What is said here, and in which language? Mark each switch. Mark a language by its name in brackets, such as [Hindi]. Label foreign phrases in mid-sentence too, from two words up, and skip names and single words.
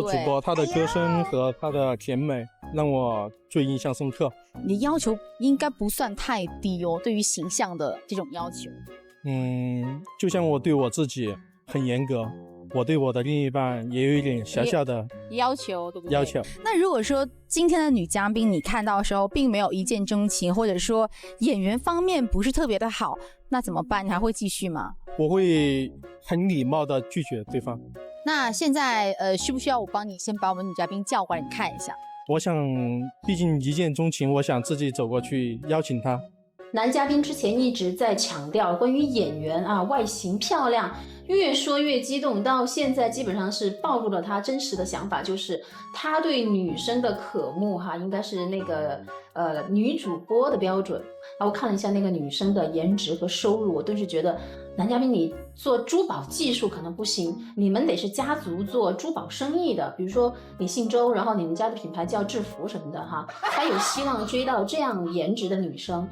[Chinese] 網絡主播，他的歌聲和他的甜美讓我最印象深刻。你的要求應該不算太低哦，對於形象的這種要求。就像我對我自己很嚴格，我對我的另一半也有一點小小的要求，对不对？要求。那如果說今天的女嘉賓你看到的時候並沒有一見鍾情，或者說演員方面不是特別的好，那怎麼辦？你還會繼續嗎？我會很禮貌的拒絕對方。那現在需不需要我幫你先把我們女嘉賓叫過來你看一下？我想畢竟一見鍾情，我想自己走過去邀請他。男嘉賓之前一直在強調關於演員外形漂亮，越說越激動，到現在基本上是暴露了他真實的想法，就是他對女生的渴慕應該是那個女主播的標準。我看了一下那個女生的顏值和收入，我頓時覺得男嘉賓你做珠寶技術可能不行，你們得是家族做珠寶生意的，比如說你姓周，然後你們家的品牌叫制服什麼的哈，他有希望追到這樣顏值的女生。